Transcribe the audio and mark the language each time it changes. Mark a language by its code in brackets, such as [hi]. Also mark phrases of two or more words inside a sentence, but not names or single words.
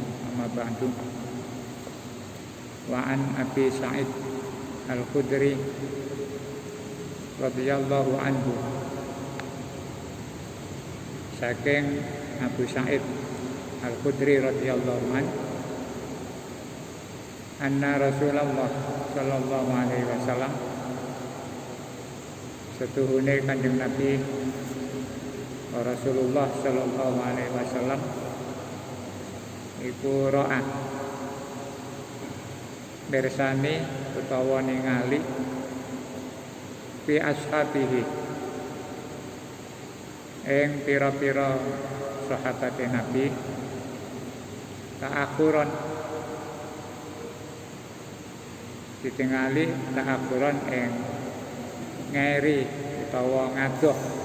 [ar] أما بعد. وعن أبي سعيد الخدري رضي الله عنه, saking أبو سعيد الخدري رضي الله عنه, أن رسول الله صلى الله عليه وسلم, [jv] setuhune Kanjeng Nabi Rasulullah [ar] صلى الله عليه وسلم [jv] iku ro'a mirsani utawa ningali [ar] في أصحابه [jv] ing pira-pira sahabate Nabi ta'akhuron, ditingali ta'akhuron ing ngeri utawa ngadoh.